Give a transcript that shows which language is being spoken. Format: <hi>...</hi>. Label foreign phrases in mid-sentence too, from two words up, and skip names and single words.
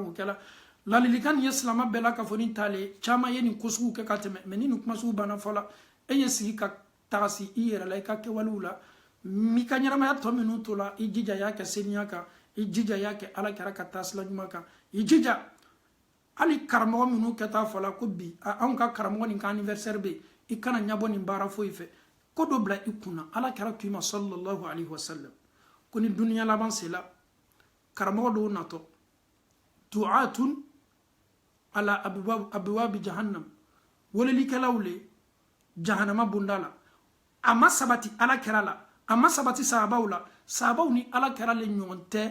<bm>m'o kɛla ladilikan nin ye silama bɛɛ la ka fɔ ni taale caman ye nin ko sugu kɛ ka tɛmɛ mais ni nin kuma sugu banna fɔ la e ye sigi ka tagasi i yɛrɛ la i ka kɛwalew la i ka ɲɛnamaya tɔ minnu to la i jija y'a kɛ seniya kan i jija y'a kɛ Ala kɛra ka taasila ɲuman kan i jija hali karamɔgɔ minnu kɛta fɔla ko bi anw ka karamɔgɔ nin ka anniversaire bɛ i kana ɲabɔ nin baara foyi fɛ ko dɔ bila i kunna Ala kɛra k'i ma</bm> <ar>صلى الله عليه وسلم</ar> <bm>ko ni duniya laban sela karamɔgɔ dɔw natɔ</bm> <ar>دعاة على أبواب جهنم</ar> <bm>welelikɛlaw le jahanama bonda la a ma sabati Ala kɛra la a ma sabati sahabaw la sahabaw ni Ala kɛra le ɲɔgɔn tɛ</bm>